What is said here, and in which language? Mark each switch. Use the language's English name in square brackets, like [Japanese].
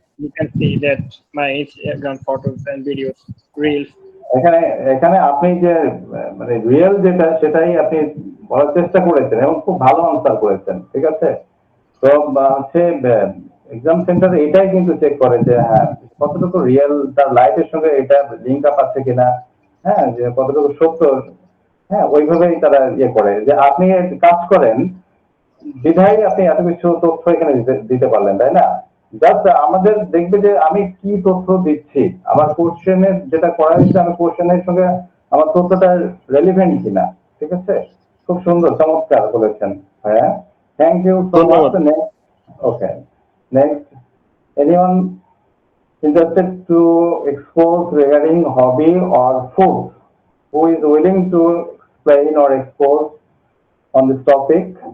[English] you can see that my Instagram photos and videos, reels. [Bangla] এখানে এখানে আপনি যে মানে রিয়েল যেটা সেটাই আপনি বলার চেষ্টা করেছেন এবং খুব ভালো আনসার করেছেন, ঠিক আছে? তো হচ্ছে এক্সাম সেন্টার এটাই কিন্তু চেক করে যে হ্যাঁ কতটুকু রিয়েল তার লাইফের সঙ্গে এটা লিঙ্ক আপ আছে কিনা, হ্যাঁ যে কতটুকু সত্য, হ্যাঁ ওইভাবেই তারা ইয়ে করে যে আপনি কাজ করেন বিধায় আপনি এত কিছু তথ্য এখানে দিতে পারলেন, তাই না? জাস্ট আমাদের দেখবে যে আমি কি তথ্য দিচ্ছি, আমার কোশ্চেনের যেটা করা হয়েছে আমি কোশ্চেনের সঙ্গে আমার তথ্যটা রেলিভেন্ট কিনা, ঠিক আছে? খুব সুন্দর চমৎকার বলেছেন। হ্যাঁ, থ্যাংক ইউ সো মাচ। ধন্যবাদ। [English] Next, okay, next, anyone interested to expose regarding hobby or food, who is willing to explain or expose on this topic?